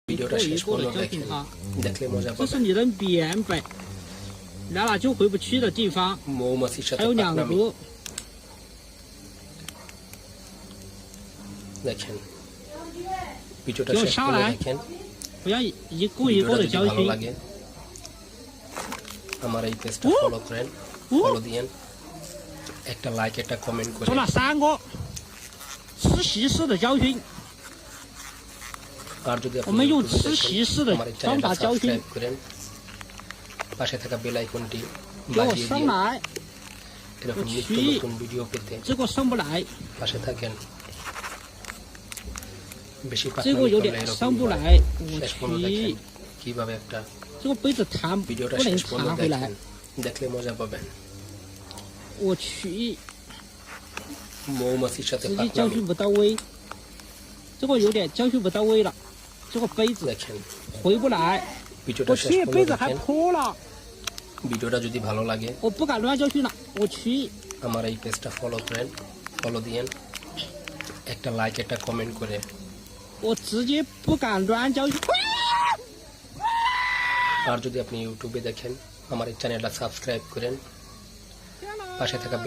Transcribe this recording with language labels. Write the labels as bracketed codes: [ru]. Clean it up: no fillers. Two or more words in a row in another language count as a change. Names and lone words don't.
[bn] ভিডিওটা শেষ পর্যন্ত দেখেন দেখলে মজা [zh] 这是 [bn] পাবেন [zh] 你的缅北，来了就回不去的地方， [bn] মৌমাছির [zh] 还 [bn] সাথে [zh] 有两 [bn] পাকনামি [zh] 个。 [bn] দেখেন ভিডিওটা [zh] 给我 [bn] শেষ [zh] 上 [bn] পর্যন্ত [zh] 来， [bn] দেখেন [zh] 不要一个一个 [bn] ভিডিওটা [zh] 的 [bn] যদি [zh] 教 [bn] ভালো [zh] 训。 [bn] লাগে আমার এই পেজটা ফলো করেন ফলো দিয়েন একটা লাইক একটা কমেন্ট [zh] 中 [bn] করেন [zh] 了3个，吃席式的教训。 [bn] আর যদি [zh] 我 [bn] আপনি [zh] 们用 [bn] ইউটিউবে [zh] 吃 [bn] দেখেন [zh] 席式的 [bn] আমার এই [zh] 方 [bn] চ্যানেলটা [zh] 法教训 [bn] সাবস্ক্রাইব。করেন পাশে থাকা বেল আইকনটি [zh] 给我 [bn] বাজিয়ে [zh] 上 [bn] দিন [zh] 来， [bn] এরকম [zh] 我 [bn] নিত্য [zh] 去 [bn] নতুন ভিডিও পেতে [zh] 这个上不来， [bn] পাশে থাকেন বেশি [zh] 这 [bn] পাকনামি [zh] 个有 [bn] করলে [zh] 点 [bn] এরকম [zh] 上不 [bn] হয় [zh] 来， [bn] শেষ [zh] 我 [bn] পর্যন্ত দেখেন [zh] 去， [bn] কিভাবে একটা [zh] 这个杯子弹 [bn] ভিডিওটা [zh] 不能 [bn] শেষ পর্যন্ত [zh] 弹回来 [bn] দেখেন，দেখলে মজা পাবেন [zh] 我去， [bn] মৌমাছির সাথে [zh] 直接教 [bn] পাকনামি [zh] 训不到位，这个有点教训不到位了，这个杯子 [bn] দেখেন [zh] 回不来， [bn] ভিডিওটা [zh] 我 [bn] শেষ [zh] 去， [bn] পর্যন্ত [zh] 杯子还 [bn] দেখেন [zh] 破了， [bn] ভিডিওটা যদি ভালো লাগে [zh] 我不敢乱教训了，我去。 [bn] আমার এই পেজটা ফলো করেন ফলো দিয়েন একটা লাইক একটা কমেন্ট করে [zh] 我直接不敢乱教训。 [bn] আর যদি আপনি ইউটিউবে দেখেন আমার এই চ্যানেলটা সাবস্ক্রাইব করেন পাশে থাকা